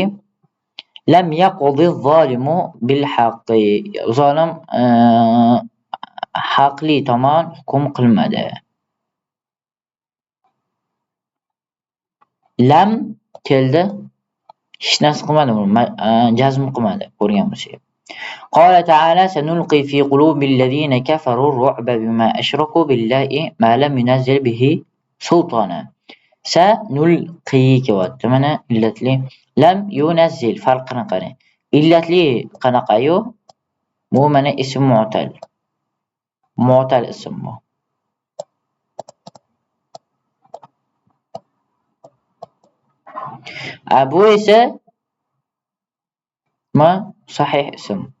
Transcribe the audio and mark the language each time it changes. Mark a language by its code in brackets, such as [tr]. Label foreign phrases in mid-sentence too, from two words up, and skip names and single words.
[ar] لم يقض الظالم بالحق. [uz] Zolim haqli tomon hukm qilmadi. Lam keldi. Hech narsa qilmadi, jazm qilmadi, ko'rgan bo'lsangiz. [ar] قال تعالى سنلقي في قلوب الذين كفروا الرعب بما أشركوا بالله ما لم ينزل به سلطانا. [uz] سنلقي كيوات mana illatli [ar] لم ينزل [uz] farqini qarang. Illatli qanaqayu? Bu mana ism mu'tal. Mu'tal ism bu. Bu esa sahih ism.